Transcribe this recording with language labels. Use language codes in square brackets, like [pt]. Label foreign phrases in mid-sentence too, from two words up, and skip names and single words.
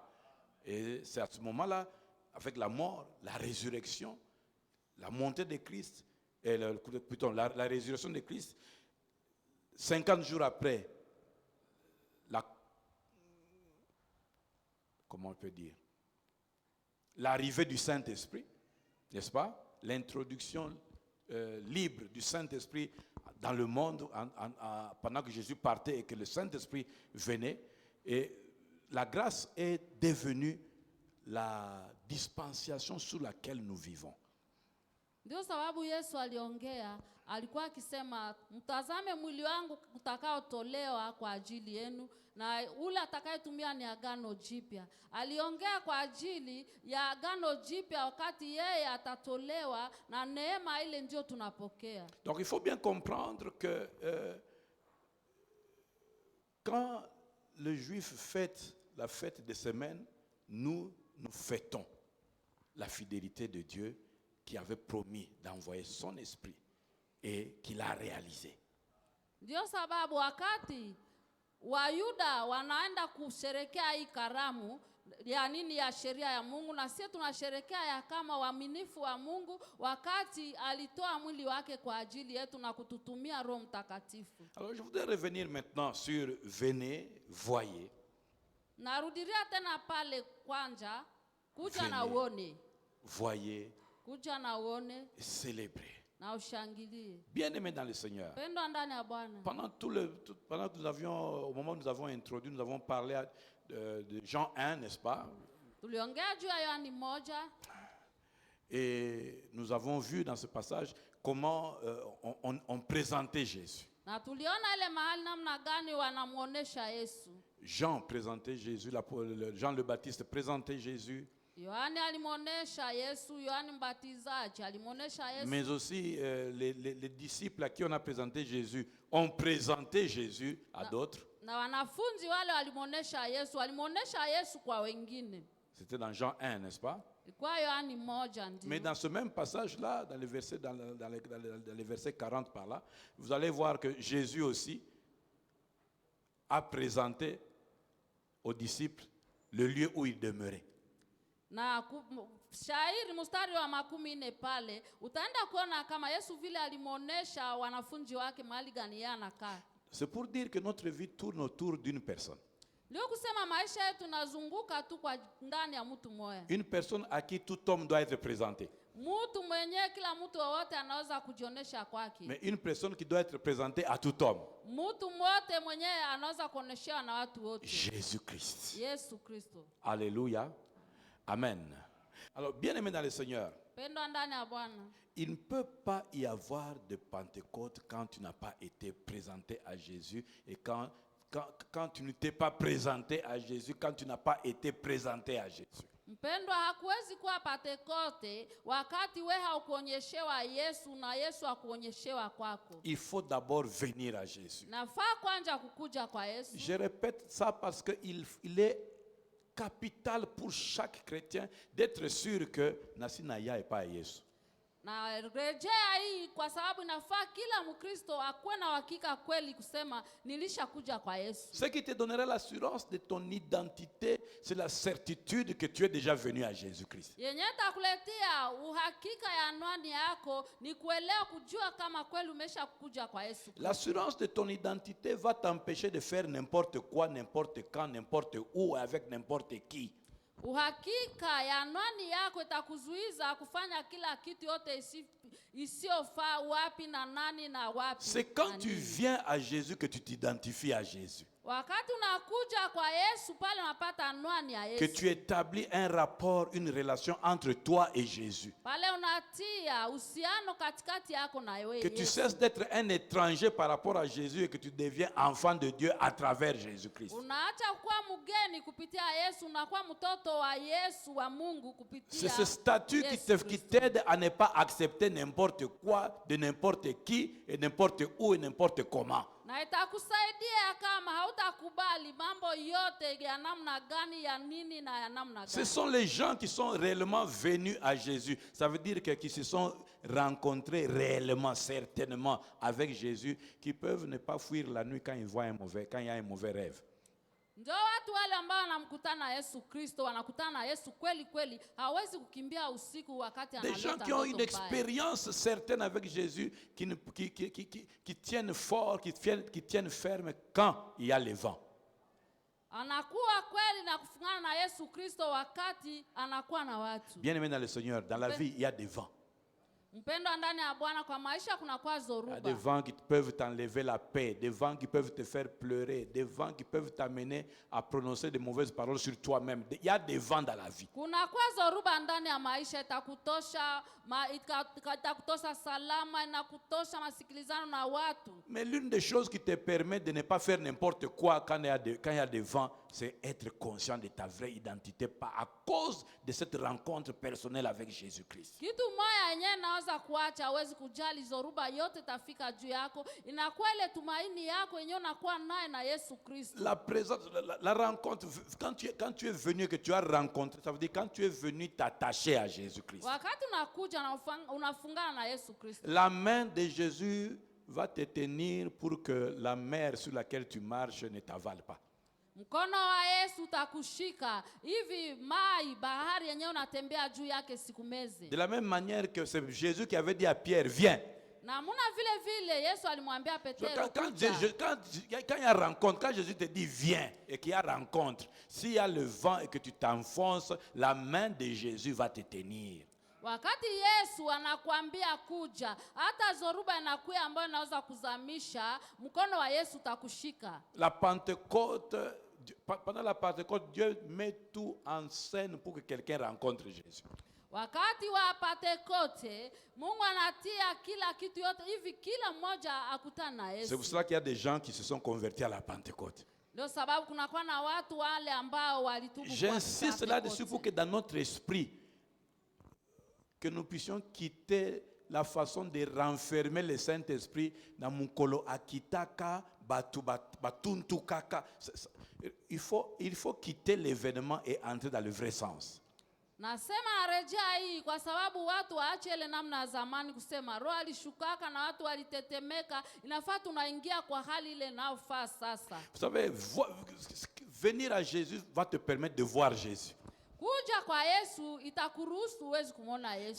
[fr] Et c'est à ce moment-là, avec la mort, la résurrection, la montée de Christ, plutôt la résurrection de Christ, 50 jours après, comment on peut dire, l'arrivée du Saint-Esprit, n'est-ce pas? L'introduction libre du Saint-Esprit dans le monde pendant que Jésus partait et que le Saint-Esprit venait. Et la grâce est devenue la dispensation sous laquelle nous vivons. [sw] Ndio sababu Yesu aliongea, alikuwa akisema mtazame mwili wangu utakaotolewa kwa ajili yenu, na ule atakayetumia ni agano jipya. Aliongea kwa ajili ya agano jipya wakati yeye atatolewa, na neema ile ndio tunapokea. [fr] Donc il faut bien comprendre que quand le juif fête la fête des semaines, nous fêtons la fidélité de Dieu qui avait promis d'envoyer son esprit et qu'il a réalisé. [sw] Ndio sababu wakati Wayuda wanaenda kusherekea hii karamu ya nini ya sheria ya Mungu, na sisi tunasherekea ya kama waaminifu wa Mungu wakati alitoa mwili wake kwa ajili yetu na kututumia Roho Mtakatifu. [fr] Alors je voudrais revenir maintenant sur venez, voyez. [sw] Narudiria tena pale kwanza, kuja [fr] Venez, [sw] na uone. [fr] Voyez, [sw] Kuja na uone [fr] célébrez. [sw] na ushangilie. [fr] Bien-aimés dans le Seigneur. [sw] Pendwa ndani ya Bwana. [fr] Pendant que nous avions, au moment où nous avons introduit, nous avons parlé de Jean 1, n'est-ce pas? [sw] Tuliongea juu ya Yohana 1. [fr] Et nous avons vu dans ce passage comment on présentait Jésus. [sw] Na tuliona ile mahali namna gani wanamuonesha Yesu. [fr] Jean présentait Jésus, Jean le Baptiste présentait Jésus. [sw] Yohana alimuonesha Yesu, Yohana Mbatizaji alimuonesha Yesu. [fr] Mais aussi les disciples à qui on a présenté Jésus ont présenté Jésus à d'autres. [sw] Na wanafunzi wale walimuonesha Yesu kwa wengine. [fr] C'était dans Jean 1, n'est-ce pas? [sw] Kwa Yohana 1 ndio. [fr] Mais dans ce même passage-là, dans les versets 40 par là, vous allez voir que Jésus aussi a présenté aux disciples le lieu où il demeurait. [sw] Na shairi mstari wa 14 pale utaenda kuona kama Yesu vile alimuonesha wanafunzi wake mahali gani anakaa. [fr] C'est pour dire que notre vie tourne autour d'une personne. [sw] Ndio kusema maisha yetu nazunguka tu kwa ndani ya mtu mmoja. [fr] Une personne à qui tout homme doit être présenté. [sw] Mtu mwenyewe kila mtu wote anaweza kujionesha kwake. [fr] Mais une personne qui doit être présentée à tout homme. [sw] Mtu wote mwenyewe anaweza kuoneshewa na watu wote. [fr] Jésus-Christ. [sw] Yesu Kristo. [fr] Alléluia. Amen. Alors, bien-aimés dans le Seigneur, [sw] Pendwa ndani ya Bwana. [fr] il ne peut pas y avoir de Pentecôte quand tu n'as pas été présenté à Jésus et quand tu ne t'es pas présenté à Jésus, quand tu n'as pas été présenté à Jésus. [sw] Mpendwa, hakuwezi kuwa Pentekoste wakati wewe haukuonyeshewa Yesu na Yesu hakuonyeshewa kwako. [fr] Il faut d'abord venir à Jésus. [sw] Nafaa kwanza kukuja kwa Yesu. [fr] Je répète ça parce qu'il est capital pour chaque chrétien d'être sûr que nasi na ya pas Yesu. [sw] Na rejea hii kwa sababu inafaa kila Mkristo akuwe na hakika kweli kusema nilishakuja kwa Yesu. [fr] Ce qui te donnera l'assurance de ton identité, c'est la certitude que tu es déjà venu à Jésus-Christ. [sw] Yenye takuletea uhakika ya anwani yako ni kuelewa kujua kama kweli umeshakuja kwa Yesu. [fr] L'assurance de ton identité va t'empêcher de faire n'importe quoi, n'importe quand, n'importe où, avec n'importe qui. [sw] Uhakika ya anwani yako itakuzuiza kufanya kila kitu yote isiyofaa wapi na nani na wapi. [fr] C'est quand tu viens à Jésus que tu t'identifies à Jésus. [sw] Wakati unakuja kwa Yesu pale unapata anwani ya Yesu. [fr] Que tu établis un rapport, une relation entre toi et Jésus. [sw] Pale unatia uhusiano katikati yako na wewe. [fr] Que tu cesses d'être un étranger par rapport à Jésus et que tu deviens enfant de Dieu à travers Jésus-Christ. [sw] Unaacha kuwa mgeni kupitia Yesu, unakuwa mtoto wa Yesu wa Mungu kupitia. [fr] C'est ce statut qui t'aide à ne pas accepter n'importe quoi, de n'importe qui, et n'importe où et n'importe comment. [sw] Na itakusaidia kama hautakubali mambo yote ya namna gani, ya nini na ya namna [fr] Ce [sw] gani. [fr] sont les gens qui sont réellement venus à Jésus. Ça veut dire que qui se sont rencontrés réellement, certainement avec Jésus, qui peuvent ne pas fuir la nuit quand ils voient quand il y a un mauvais rêve. [sw] Ndio watu wale ambao wanamkutana na Yesu Kristo, wanakutana na Yesu kweli kweli, hawezi kukimbia usiku wakati [fr] Des [sw] analeta [fr] gens qui ont une [sw] ndoto mbaya. [fr] expérience certaine avec Jésus, qui tiennent fort, qui tiennent ferme quand il y a le vent. [sw] Anakuwa kweli na kufungana na Yesu Kristo wakati anakuwa na watu. [fr] Bien-aimé dans le Seigneur, dans la vie, il y a des vents. [sw] Mpendwa ndani ya Bwana, kwa maisha kuna kwa [fr] Il y a [sw] zoruba. [fr] des vents qui peuvent t'enlever la paix, des vents qui peuvent te faire pleurer, des vents qui peuvent t'amener à prononcer de mauvaises paroles sur toi-même. Il y a des vents dans la vie. [sw] Kuna kwa zoruba ndani ya maisha, itakutosha itakutosha salama, inakutosha masikilizano na watu. [fr] Mais l'une des choses qui te permet de ne pas faire n'importe quoi quand il y a des vents, c'est être conscient de ta vraie identité, pas à cause de cette rencontre personnelle avec Jésus-Christ. [sw] Kitu moja yenyewe naweza kuacha, hawezi kujali zoruba yote tafika juu yako, inakuwa ile tumaini yako yenyewe unakuwa naye na Yesu Kristo. [fr] La présence, la rencontre, quand tu es venu, que tu as rencontré, ça veut dire quand tu es venu t'attacher à Jésus-Christ. [sw] Wakati unakuja na unafungana na Yesu Kristo, [fr] La main de Jésus va te tenir pour que la mer sur laquelle tu marches ne t'avale pas. [sw] mkono wa Yesu utakushika hivi mai bahari yenyewe unatembea juu yake sikumeze. [fr] De la même manière que c'est Jésus qui avait dit à Pierre, viens. [sw] Na muna vile vile Yesu alimwambia Petero, [fr] Quand il y a rencontre, quand Jésus te dit viens et qu'il y a rencontre, s'il y a le vent et que tu t'enfonces, la main de Jésus va te tenir. [sw] wakati Yesu anakuambia kuja, hata zoruba inakuya ambayo inaweza kuzamisha, mkono wa Yesu utakushika. [fr] La Pentecôte, pendant la Pentecôte, Dieu met tout en scène pour que quelqu'un rencontre Jésus. [sw] Wakati wa Pentekoste, Mungu anatia kila kitu yote hivi kila mmoja akutana na [fr] C'est pour [sw] Yesu. [fr] cela qu'il y a des gens qui se sont convertis à la Pentecôte. [sw] Ndio sababu kunakuwa na watu wale ambao walitubu kwa [fr] J'insiste là-dessus pour [sw] Pentekoste. [fr] que dans notre esprit, que nous puissions quitter la façon de renfermer le Saint-Esprit dans Mukolo Akitaka, Batuntukaka. Il faut quitter l'événement et entrer dans le vrai sens. [sw] Nasema arejea hii kwa sababu watu waache ile namna ya zamani kusema roho alishukaka na watu walitetemeka. Inafaa tunaingia kwa hali ile inayofaa sasa. [fr] Vous savez, venir à Jésus va te permettre de voir Jésus. [sw] Kuja kwa Yesu itakuruhusu uweze kumwona Yesu.